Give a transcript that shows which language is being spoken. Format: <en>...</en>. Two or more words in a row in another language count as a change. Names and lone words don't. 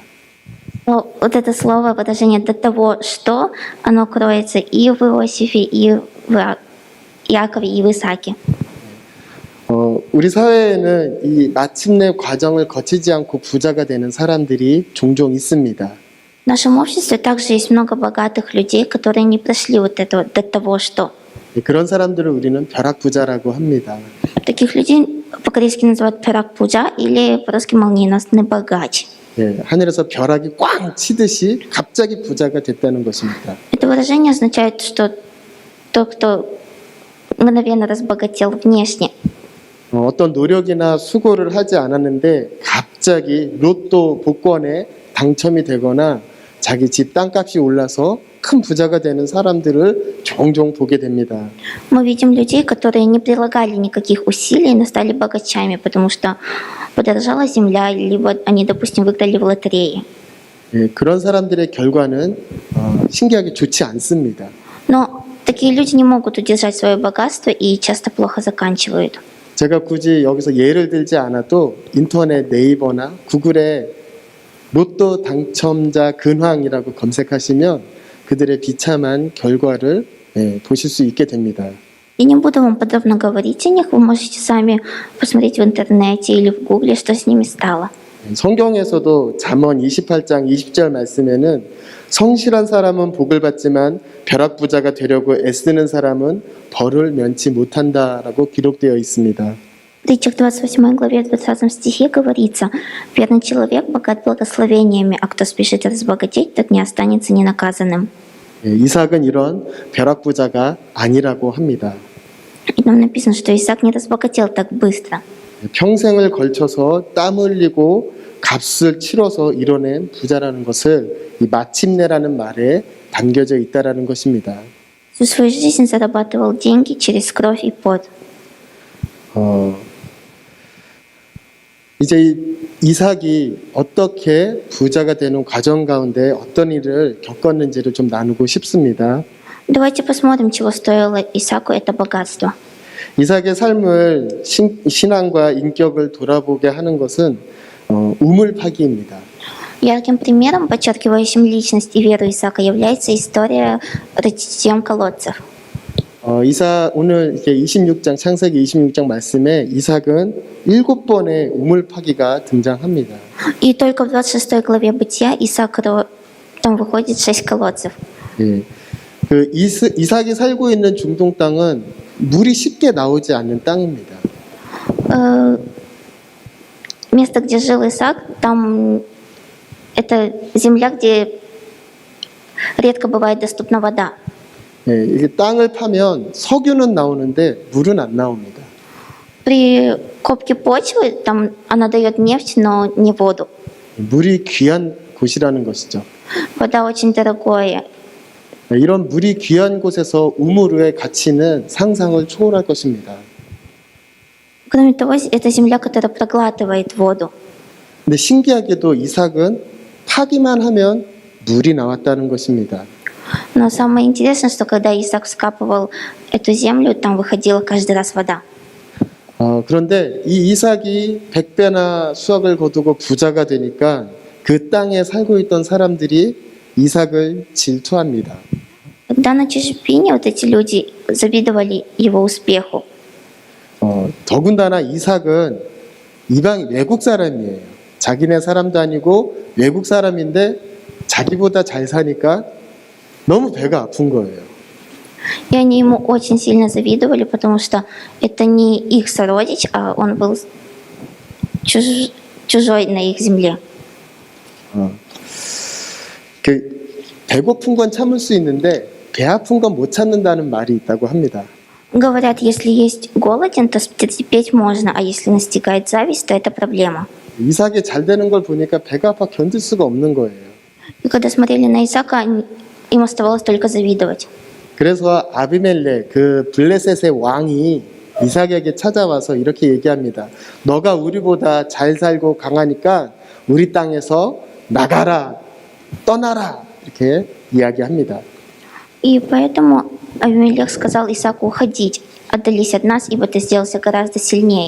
<ru>Но вот это слово, выражение до того, что оно кроется и в Иосифе, и в Якове, и в Исааке.</ru> <ko>우리 사회에는 이 마침내 과정을 거치지 않고 부자가 되는 사람들이 종종 있습니다.</ko> <ru>В нашем обществе также есть много богатых людей, которые не прошли вот это до того, что.</ru> <ko>그런 사람들을 우리는 벼락부자라고 합니다.</ko> <ru>Таких людей по-корейски называют 벼락부자 или по-русски молниеносный богач.</ru> <ko>하늘에서 벼락이 꽝 치듯이 갑자기 부자가 됐다는 것입니다.</ko> <ru>Это выражение означает, что тот, кто мгновенно разбогател внешне.</ru> <ko>어떤 노력이나 수고를 하지 않았는데 갑자기 로또 복권에 당첨이 되거나 자기 집 땅값이 올라서 큰 부자가 되는 사람들을 종종 보게 됩니다.</ko> <ru>Мы видим людей, которые не прилагали никаких усилий, но стали богачами, потому что подорожала земля, либо они, допустим, выиграли в лотерее.</ru> <ko>그런 사람들의 결과는 신기하게 좋지 않습니다.</ko> <ru>Но такие люди не могут удержать свое богатство и часто плохо заканчивают.</ru> <ko>제가 굳이 여기서 예를 들지 않아도 인터넷 네이버나 구글에 로또 당첨자 근황이라고 검색하시면 그들의 비참한 결과를 보실 수 있게 됩니다.</ko> <ru>Я не буду вам подробно говорить о них, вы можете сами посмотреть в интернете или в гугле, что с ними стало.</ru> <ko>성경에서도 잠언 28장 20절 말씀에는 성실한 사람은 복을 받지만 벼락부자가 되려고 애쓰는 사람은 벌을 면치 못한다라고 기록되어 있습니다.</ko> <ru>В притчах 28 главе 20 стихе говорится: «Верный человек богат благословениями, а кто спешит разбогатеть, тот не останется ненаказанным».</ru> <ko>이삭은 이런 벼락부자가 아니라고 합니다.</ko> <ru>И там написано, что Исаак не разбогател так быстро.</ru> <ko>평생을 걸쳐서 땀 흘리고 값을 치러서 이뤄낸 부자라는 것을 이 마침내라는 말에 담겨져 있다라는 것입니다.</ko> <ru>Всю свою жизнь зарабатывал деньги через кровь и пот.</ru> <ko>이제 이삭이 어떻게 부자가 되는 과정 가운데 어떤 일을 겪었는지를 좀 나누고 싶습니다.</ko> <ru>Давайте посмотрим, чего стоило Исааку это богатство.</ru> <ko>이삭의 삶을 신앙과 ин격을 돌아보게 하는 것은 우물 파기입니다.</ko> <ru>Ярким примером, подчеркивающим личность и веру Исаака, является история рытьем колодцев.</ru> <ko>오늘 이렇게 26장 창세기 26장 말씀에 이삭은 7번의 우물 파기가 등장합니다.</ko> <ru>И только в 26 главе Бытия там выходит 6 колодцев.</ru> <ko>예. 그 이삭이 살고 있는 중동 땅은 물이 쉽게 나오지 않는 땅입니다.</ko> <ru>Место, где жил Исаак, там это земля, где редко бывает доступна вода.</ru> <ko>예, 이게 땅을 파면 석유는 나오는데 물은 안 나옵니다.</ko> <ru>При копке почвы там она дает нефть, но не воду.</ru> <ko>물이 귀한 곳이라는 것이죠.</ko> <ru>Вода очень дорогое.</ru> <ko>이런 물이 귀한 곳에서 우물의 가치는 상상을 초월할 것입니다.</ko> <ru>Кроме того, это земля, которая проглатывает воду.</ru> <ko>근데 신기하게도 이삭은 파기만 하면 물이 나왔다는 것입니다.</ko> <ru>Но самое интересное, что когда Исаак вскапывал эту землю, там выходила каждый раз вода.</ru> <ko>그런데 이 이삭이 100배나 수확을 거두고 부자가 되니까 그 땅에 살고 있던 사람들이 이삭을 질투합니다.</ko> <ru>Когда на чужбине вот эти люди завидовали его успеху.</ru> <ko>더군다나 이삭은 이방 외국 사람이에요. 자기네 사람도 아니고 외국 사람인데 자기보다 잘 사니까 너무 배가 아픈 거예요.</ko> <ru>И они ему очень сильно завидовали, потому что это не их сородич, а он был чужой на их земле.</ru> <ko>배고픈 건 참을 수 있는데 배 아픈 건 못 참는다는 말이 있다고 합니다.</ko> <ru>Говорят, если есть голоден, то терпеть можно, а если настигает зависть, то это проблема.</ru> <ko>이삭이 잘 되는 걸 보니까 배가 아파 견딜 수가 없는 거예요.</ko> <ru>И когда смотрели на Исаака, им оставалось только завидовать.</ru> <ko>그래서 아비멜렉 그 블레셋의 왕이 이삭에게 찾아와서 이렇게 얘기합니다. 너가 우리보다 잘 살고 강하니까 우리 땅에서 나가라, 떠나라 이렇게 이야기합니다.</ko> <ru>И поэтому Авимелех сказал Исааку уходить, отдались от нас, ибо ты сделался гораздо сильнее.</ru>